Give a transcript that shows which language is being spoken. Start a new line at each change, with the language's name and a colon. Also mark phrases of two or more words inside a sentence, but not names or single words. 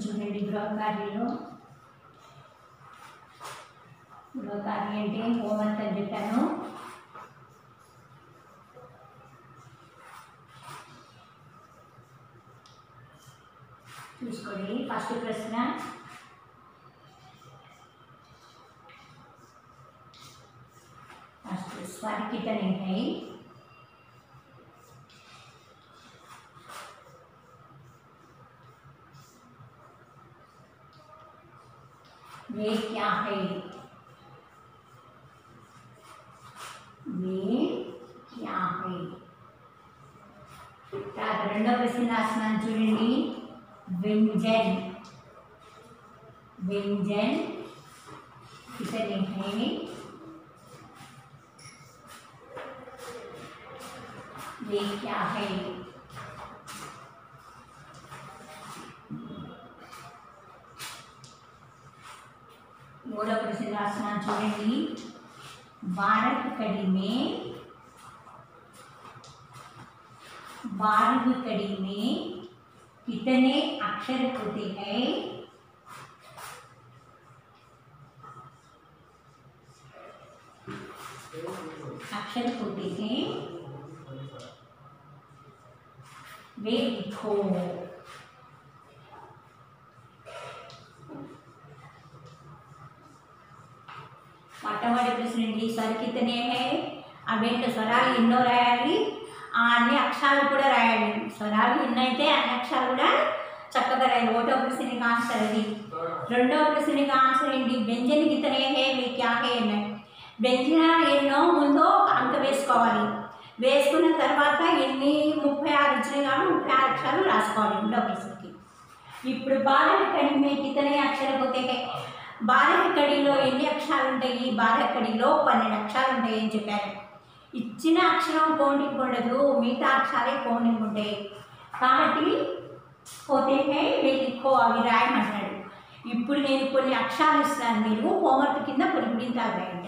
Telugu: చూడండి గృహకార్యంలో. గృహకార్యం అంటే హోంవర్క్ అని చెప్పాను. చూసుకోండి. ఫస్ట్ ప్రశ్న,
Hindi: फर्स्ट स्वर कितने हैं? वे क्या है? वे क्या है?
Telugu: రెండో ప్రశ్న రాస్తున్నాను చూడండి.
Hindi: व्यंजन, व्यंजन कितने हैं? वे क्या है?
Telugu: మూడో ప్రశ్న రాస్తున్నాను చూడండి.
Hindi: 12 कड़ी में 12 कड़ी में कितने अक्षर होते हैं? अक्षर होते हैं वे लिखो.
Telugu: మొట్టమొదటి ప్రశ్న అండి.
Hindi: स्वर कितने है?
Telugu: అవేంటో స్వరాలు ఎన్నో రాయాలి, అన్ని అక్షరాలు కూడా రాయాలి. స్వరాలు ఎన్నైతే అన్ని అక్షరాలు కూడా చక్కగా రాయాలి. ఒకటో ప్రశ్నకి ఆన్సర్ అది. రెండో ప్రశ్నకి ఆన్సర్ ఏంటి?
Hindi: व्यंजन कितने है वे क्या है
Telugu: అన్నాడు. వ్యంజన ఎన్నో ముందు అంక వేసుకోవాలి. వేసుకున్న తర్వాత ఎన్ని 36 వచ్చినాయి కాబట్టి 36 అక్షరాలు రాసుకోవాలి రెండో ప్రశ్నకి.
Hindi: ఇప్పుడు 12 कड़ी में कितने अक्षर होते हैं?
Telugu: 12 कड़ीలో ఎన్ని అక్షరాలు ఉంటాయి? 12 కడిలో 12 అక్షరాలు ఉంటాయి అని చెప్పారు. ఇచ్చిన అక్షరం కౌంటింగ్ ఉండదు, మిగతా అక్షరాలే కౌంటింగ్ ఉంటాయి. కాబట్టి పోతే లిఖో అవి రాయమంటున్నాడు. ఇప్పుడు నేను కొన్ని అక్షరాలు ఇస్తాను, మీరు హోంవర్క్ కింద కొన్ని గుడింతాలు రాయండి.